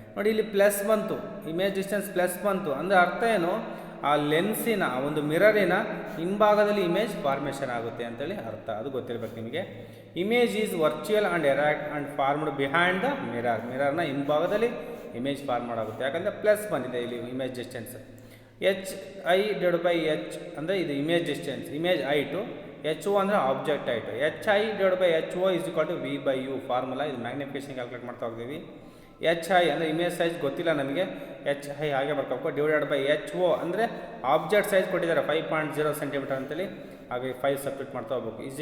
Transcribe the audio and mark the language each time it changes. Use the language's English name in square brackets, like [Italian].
[Kannada] ನೋಡಿ ಇಲ್ಲಿ ಪ್ಲಸ್ ಬಂತು, ಇಮೇಜ್ ಡಿಸ್ಟೆನ್ಸ್ ಪ್ಲಸ್ ಬಂತು ಅಂದರೆ ಅರ್ಥ ಏನು, ಆ ಲೆನ್ಸಿನ ಒಂದು ಮಿರರಿನ ಹಿಂಭಾಗದಲ್ಲಿ ಇಮೇಜ್ ಫಾರ್ಮೇಷನ್ ಆಗುತ್ತೆ ಅಂತೇಳಿ ಅರ್ಥ. ಅದು ಗೊತ್ತಿರಬೇಕು ನಿಮಗೆ. [English] Image is virtual and erect and formed behind the mirror. [Kannada] ಮಿರರ್ನ ಹಿಂಭಾಗದಲ್ಲಿ ಇಮೇಜ್ ಫಾರ್ಮ್ ಆಗುತ್ತೆ. ಯಾಕಂದರೆ ಪ್ಲಸ್ ಬಂದಿದೆ ಇಲ್ಲಿ ಇಮೇಜ್ ಡಿಸ್ಟೆನ್ಸ್. hi/h ಅಂದರೆ ಇದು image distance, image height. ho ಅಂದರೆ object height. hi/ho = v/u formula. ಇದು ಮ್ಯಾಗ್ನಿಫಿಕೇಷನ್ ಕ್ಯಾಲ್ಕುಲೇಟ್ ಮಾಡ್ತಾ ಹೋಗ್ತೀವಿ. hi ಅಂದರೆ ಇಮೇಜ್ ಸೈಜ್ ಗೊತ್ತಿಲ್ಲ ನಮಗೆ, hi ಹಾಗೆ ಬರ್ಕೋಬೇಕು. /ho ಅಂದರೆ ಆಬ್ಜೆಕ್ಟ್ ಸೈಜ್ ಕೊಟ್ಟಿದ್ದಾರೆ 5.0 ಸೆಂಟಿಮೀಟರ್ ಅಂತೇಳಿ, ಹಾಗೆ 5 ಸಬ್ಸ್ಟಿಟ್ಯೂಟ್ ಮಾಡ್ತಾ ಹೋಗ್ಬೇಕು.